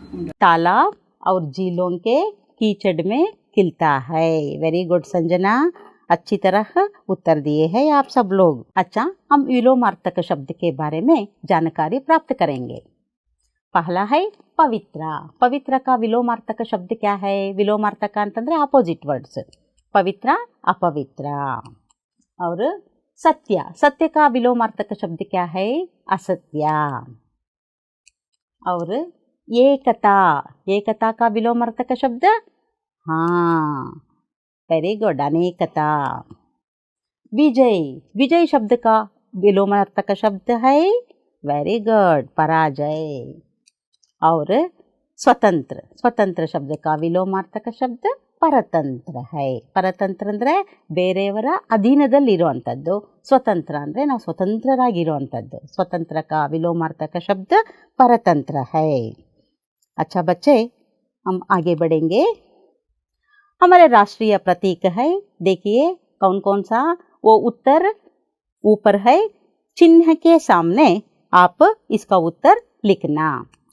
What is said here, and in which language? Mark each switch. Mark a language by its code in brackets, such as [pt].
[hi] तालाब और झीलों के कीचड़ में खिलता है। [en] very good [hi] Sanjana. अच्छी तरह उत्तर दिए हैं आप सब लोग। अच्छा, हम विलोमार्थक शब्द के बारे में जानकारी प्राप्त करेंगे। पहला है पवित्र। पवित्र का विलोमार्थक शब्द क्या है? [kn] विलोमार्थक ಅಂತಂದ್ರೆ [en] Opposite words. [hi] पवित्र, अपवित्र। और सत्य। सत्य का विलोमार्थक शब्द क्या है? असत्य। और एकता। एकता का विलोमार्थक शब्द? हाँ, [en] very good, [hi] अनेकता। विजय। विजय शब्द का विलोमार्थक शब्द है? [en] very good, [hi] पराजय। और स्वतंत्र। स्वतंत्र शब्द का विलोमार्थक शब्द ಪರತಂತ್ರ है। [kn] ಪರತಂತ್ರ ಅಂದರೆ ಬೇರೆಯವರ ಅಧೀನದಲ್ಲಿರುವಂಥದ್ದು, ಸ್ವತಂತ್ರ ಅಂದರೆ ನಾವು ಸ್ವತಂತ್ರರಾಗಿರುವಂಥದ್ದು। [hi] स्वतंत्र का विलोमार्थक शब्द परतंत्र है। अच्छा बच्चे, हम आगे बढ़ेंगे। हमारे राष्ट्रीय प्रतीक है, देखिए कौन कौन सा। वो उत्तर ऊपर है, चिन्ह के सामने आप इसका उत्तर लिखना।